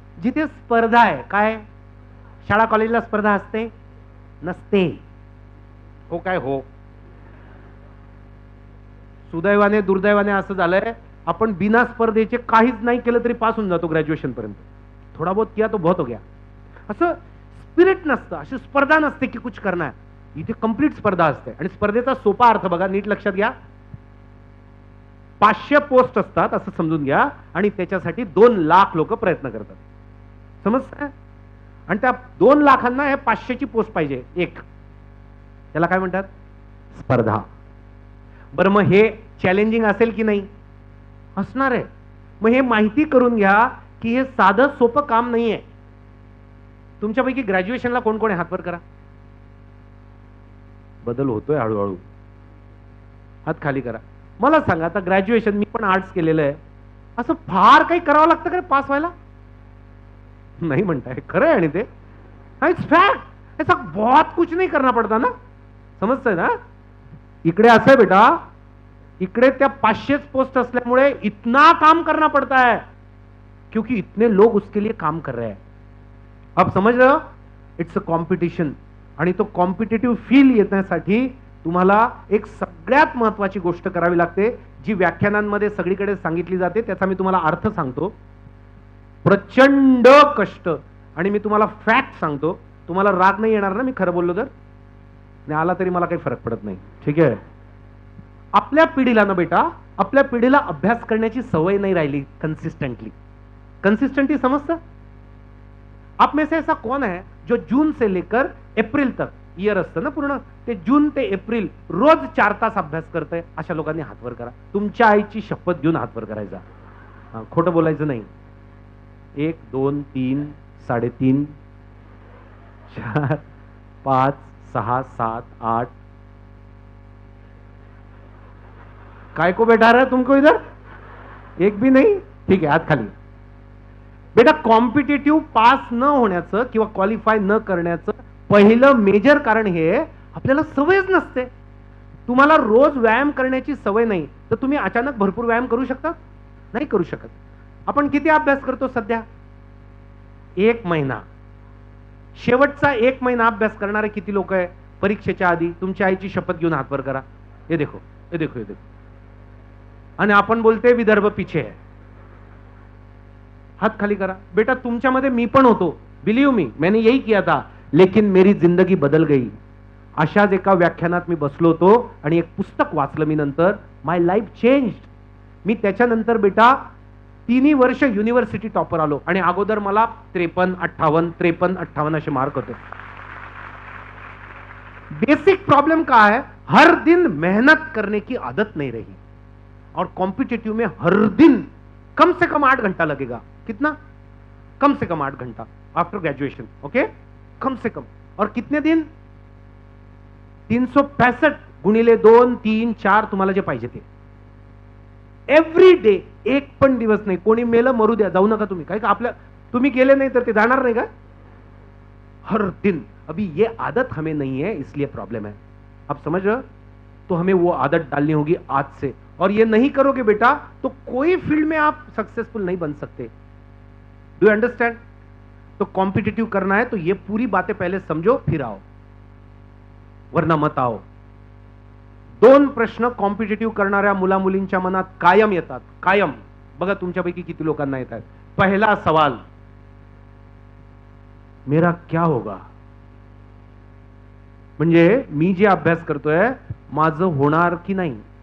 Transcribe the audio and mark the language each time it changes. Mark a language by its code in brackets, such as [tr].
[mr] जिथे स्पर्धा आहे, काय शाळा कॉलेजला स्पर्धा असते नसते? हो काय हो? सुदैवाने दुर्दैवाने असं झालंय, आपण बिना स्पर्धेचे काहीच नाही केलं तरी पास होऊन जातो ग्रॅज्युएशन पर्यंत। [hi] थोडा बहुत किया तो बहुत हो गया। [mr] असं स्पिरिट नसतं, अशी स्पर्धा नसते की [hi] कुछ करना है. [mr] इथे कंप्लीट स्पर्धा असते. आणि स्पर्धेचा सोपा अर्थ बघा, नीट लक्षात घ्या. 500 पोस्ट असतात असं समजून घ्या, आणि त्याच्यासाठी 2 लाख लोक प्रयत्न करतात. समजतंय? आणि त्या 2 लाखांना हे 500ची पोस्ट पाहिजे एक. त्याला काय म्हणतात? स्पर्धा. बरं, मग हे चॅलेंजिंग असेल की नाही? असणार आहे. मग हे माहिती करून घ्या की हे साधं सोपं काम नाहीये. तुमच्यापैकी ग्रॅज्युएशनला कोण कोण आहे? हातवर करा. बदल होतोय हळूहळू. हात खाली करा. मला सांगा, आता ग्रॅज्युएशन, मी पण आर्ट्स केलेलं आहे, असं फार काही करावं लागतं का पास व्हायला? नहीं म्हणताय? खरं आहे. आणि ते [en] It's fact. [hi] ऐसा बहुत कुछ नहीं करना पड़ता ना. [mr] समजतंय ना? इकडे असं आहे बेटा, इकडे त्या 500 पोस्ट असल्यामुळे [hi] इतना काम करना पड़ता है क्योंकि इतने लोग उसके लिए काम कर रहे हैं. अब समझ रहे हो? [en] It's a competition. [mr] आणि तो कॉम्पिटेटिव्ह फील येण्यासाठी तुम्हाला एक सगळ्यात महत्वाची गोष्ट करावी लागते, जी व्याख्यानांमध्ये सगळीकडे सांगितली जाते. त्याचा मी तुम्हाला अर्थ सांगतो. प्रचंड कष्ट. आणि मी तुम्हाला फॅक्ट सांगतो. तुम्हाला राग नाही येणार ना मी खरं बोललो तर? नाही आला तरी मला काही फरक पडत नाही. ठीक आहे? आपल्या पिढीला ना बेटा, आपल्या पिढीला अभ्यास करण्याची सवय नाही राहिली कंसिस्टेंटली. कंसिस्टेंटली समजतं? आप में से ऐसा कौन है जो जून से लेकर एप्रिल तक, ईयर असतं ना पूर्ण, ते जून ते एप्रिल रोज 4 तास अभ्यास करतंय? अशा लोकांनी हातवर करा. तुमच्या आईची शपथ घेऊन हातवर करायचा. खोटं बोलायचं नाही. 1 2 3 3.5 4 5 6 7 8. [hi] काय को बैठा रहा है तुमको इधर? एक भी नहीं? [mr] ठीक आहे, हात खाली. बेटा, कॉम्पिटेटिव्ह पास न होण्याचं किंवा क्वालिफाय न करण्याचं पहिलं मेजर कारण हे, आपल्याला सवयच नसते. तुम्हाला रोज व्यायाम करण्याची सवय नाही, तर तुम्ही अचानक भरपूर व्यायाम करू शकता? नाही करू शकत. आपण किती अभ्यास करतो सध्या? 1 महिना. शेवटचा 1 महिना अभ्यास करणारे किती लोक आहे परीक्षेच्या आधी? तुमच्या आईची शपथ घेऊन हातवर करा. [hi] हे देखो, हे देखो, हे देखो. [mr] आणि आपण बोलते विदर्भ [hi] पीछे है. [mr] हाथ खाली करा. बेटा, तुमच्यामध्ये मी पण होतो. [en] believe me, [hi] मैंने यही किया था, लेकिन मेरी जिंदगी बदल गई. [mr] अशाच एका व्याख्यानात मी बसलो होतो आणि एक पुस्तक वाचलं मी नंतर. [en] My life changed. [mr] मी त्याच्यानंतर बेटा 3 वर्ष युनिव्हर्सिटी टॉपर आलो. आणि अगोदर मला 53 58 53 58 असे मार्क होते. [hi] बेसिक प्रॉब्लम क्या है? हर दिन मेहनत करने की आदत नहीं रही. और कॉम्पिटिटिव में हर दिन कम से कम 8 घंटा लगेगा. कितना? कम से कम 8 घंटा [en] After graduation. [hi] ओके, कम से कम. और कितने दिन? [mr] 365 गुणिले 2 3 4 तुम्हाला जे पाहिजे ते. [en] Every day. [mr] एक पण दिवस नाही. कोणी मेलं मरू द्या, जाऊ नका तुम्ही. काय का आपल्या, तुम्ही गेले नाही तर ते जाणार नाही का? [hi] हर दिन. अभी ये आदत हमें नहीं है, इसलिए प्रॉब्लम है. आप समझ रहे हो? तो हमें वो आदत डालनी होगी आज से. और ये नहीं करोगे बेटा तो कोई फील्ड में आप सक्सेसफुल नहीं बन सकते. [en] Do you understand? [hi] तो कॉम्पिटिटिव करना है तो ये पूरी बातें पहले समझो, फिर आओ, वरना मत आओ. [mr] 2 प्रश्न कॉम्पिटिटिव्ह करणाऱ्या मुला मुलींच्या मनात कायम येतात. कायम. बघा तुमच्यापैकी किती लोकांना येतात. पहिला सवाल, [hi] मेरा क्या होगा? [mr] म्हणजे मी जे अभ्यास करतोय माझं होणार की नाही.